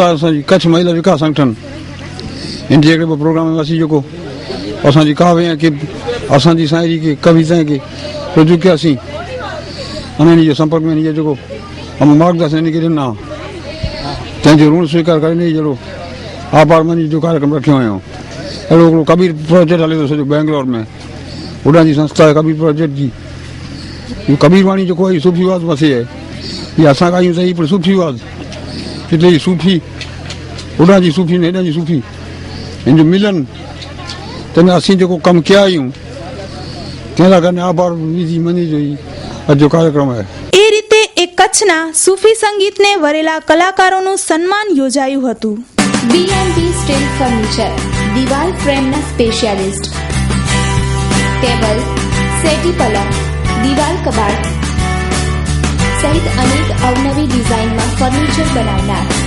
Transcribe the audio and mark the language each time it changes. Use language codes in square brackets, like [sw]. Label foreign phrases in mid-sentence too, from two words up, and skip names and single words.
[sd] असांजी कच्छ महिला विकास संगठन, इन जे हिकिड़े प्रोग्राम में असीं जेको असांजी काव्य के असांजी शाइरी के कविताएं के रुजू कयासीं, उन्हनि जे संपर्क में इनजे जेको हम मार्गदर्शन इनखे ॾिना, तंहिंजो ऋण स्वीकार करे इन जहिड़ो आभार मनी जो कार्यक्रम रखियो हुयो. अहिड़ो हिकिड़ो कबीर प्रोजेक्ट हले थो सॼो बैंगलोर में, होॾां जी संस्था आहे कबीर प्रोजेक्ट जी. कबीर वाणी जेको आहे सूफ़ी वाद मथे आहे, इहा असां ॻायूं त पर सूफ़ी वाद, [gu] એટલે એ [sd] सूफ़ी होॾां जी सूफ़ी ने हेॾां जी सूफ़ी हिन जो मिलन, तंहिंमें असीं जेको कमु कया आहियूं तंहिं लाइ करे आभार विधी मनी जो ई अॼु जो कार्यक्रम आहे. [gu] એ રીતે એક કચ્છના સૂફી સંગીતને વરેલા કલાકારોનું સન્માન યોજાયું હતું. B&B સ્ટીલ ફર્નિચર, દિવાલ ફ્રેમના સ્પેશિયાલિસ્ટ, ટેબલ, સેટી પલંગ, દિવાલ કબાટ સહિત અનેક અવનવી ડિઝાઇનમાં ફર્નિચર બનાવનાર.